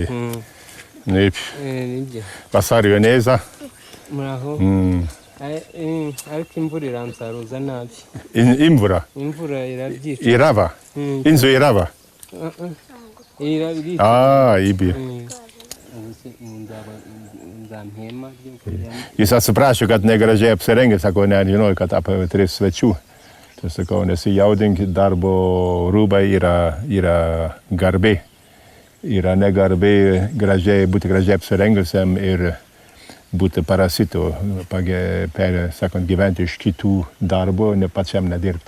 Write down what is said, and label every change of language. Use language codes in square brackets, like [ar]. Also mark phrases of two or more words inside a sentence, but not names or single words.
[rw] Nibyo. Basariwe neza. Muraho. Ariko imvura iransaruza nabi. Imvura? Imvura irabyica. Iraba? Inzu iraba? Ibi. [lt] Jis atsiprašė, kad negražiai apsirengęs, sako, nežinau, kad apie 3 svečių. Tai sakau, nesijaudinkit, darbo rūbai yra garbė. Yra negarbė būti gražiai apsirengusiam ir būti parasitu, sakant, gyventi iš kitų darbo, ne pačiam nedirbti.